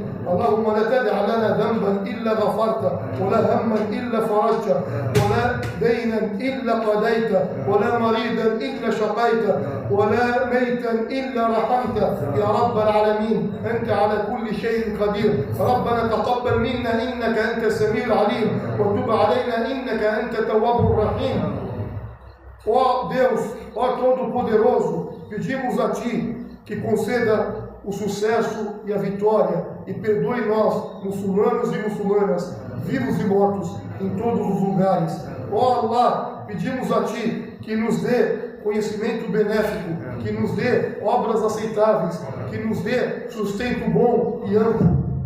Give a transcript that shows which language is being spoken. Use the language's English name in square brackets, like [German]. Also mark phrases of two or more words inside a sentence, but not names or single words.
[Arabic] اللهم لا تدع لنا ذنبا إلا غفرته ولا هما إلا فرجته ولا دينا إلا قضيته ولا مريضا إلا شقيته ولا ميتا إلا رحمته يا رب العالمين. أنت على كل شيء قدير. ربنا تقبل منا إنك أنت السميع العليم وتب علينا إنك أنت التواب الرحيم. [Portuguese] Ó Deus, ó Todo-Poderoso, pedimos a Ti que conceda o sucesso e a vitória e perdoe nós, muçulmanos e muçulmanas, vivos e mortos, em todos os lugares. Ó Allah, pedimos a Ti que nos dê conhecimento benéfico, que nos dê obras aceitáveis, que nos dê sustento bom e amplo.